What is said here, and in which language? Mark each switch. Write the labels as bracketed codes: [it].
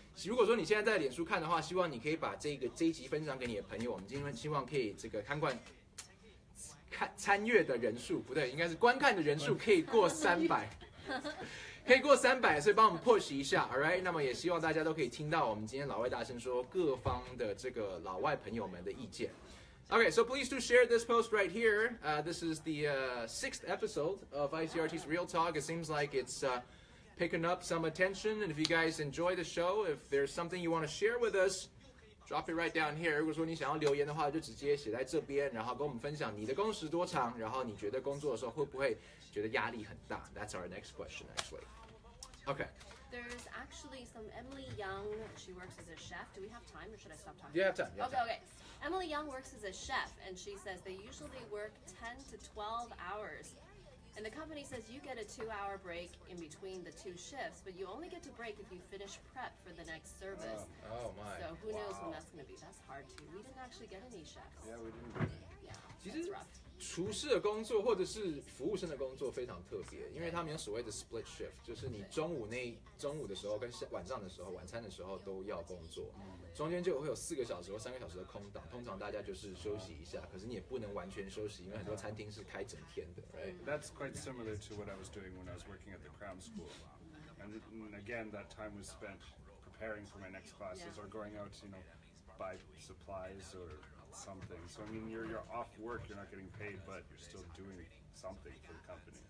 [zh] 如果说你现在在脸书看的话，希望你可以把这一集分享给你的朋友，我们今天希望可以这个参阅的人数不对，应该是观看的人数可以过300。可以过300，所以帮我们 push 一下 ， [en] all right？ [zh] 那么也希望大家都可以听到我们今天老外大声说各方的这个老外朋友们的意见。 [en] Okay, so please do share this post right here. This is the 6th episode of ICRT's Real Talk. It seems like it's picking up some attention, and if you guys enjoy the show, if there's something you want to share with us, drop it right down here. [zh] 如果说你想要留言的话，就直接写在这边，然后跟我们分享你的工时多长，然后你觉得工作的时候会不会觉得压力很大 ？ [en] That's our next question, actually. Okay. There's actually some Emily Young. She works as a chef. Do we have time, or should I stop talking? You have time. Okay. Emily Young works as a chef, and she says they usually work 10 to 12 hours. And the company says you get a 2-hour break in between the 2 shifts, but you only get to break if you finish prep for the next service. Oh my. So who knows when that's going to be? That's hard too. We didn't actually get any chefs. Yeah, we didn't. Yeah, [zh] 其实 [en] that's rough. [zh] 厨师的工作或者是服务生的工作非常特别，因为他们有所谓的 split shift， 就是你中午的时候跟晚上的时候、晚餐的时候都要工作，中间就会有4个小时或3个小时的空档，通常大家就是休息一下，可是你也不能完全休息，因为很多餐厅是开整天的 ，right? [en] That's quite similar to what I was doing when I was working at the cram school, and again that time was spent preparing for my next classes or going out to buy supplies or something. So I mean, you're off work, you're not getting paid, but you're still doing something for the company.